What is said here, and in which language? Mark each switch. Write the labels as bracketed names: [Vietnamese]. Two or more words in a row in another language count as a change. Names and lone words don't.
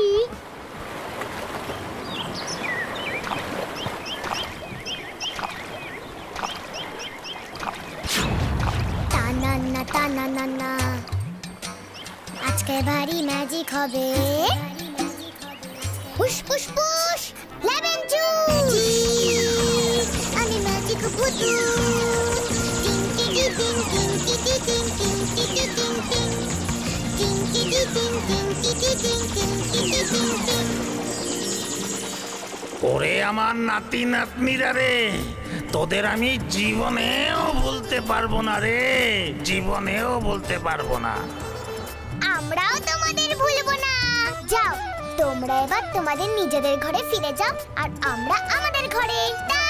[Bangla] টানান্না টানান্না, আজকে ভারী ম্যাজিক হবে। পুশ পুশ পুশ, লেমন জুস। আমি ম্যাজিক ভূতু। টিং টিং টিং টিং টিং টিং টিং টিং টিং টিং টিং টিং টিং টিং টিং টিং টিং টিং টিং। ওরে আমার নাতি নাতনিরা রে, তোদের আমি জীবনেও বলতে পারবো না রে, জীবনেও বলতে পারবো না। আমরাও তোমাদের ভুলবো না। যাও তোমরা এবার তোমাদের নিজেদের ঘরে ফিরে যাও, আর আমরা আমাদের ঘরে।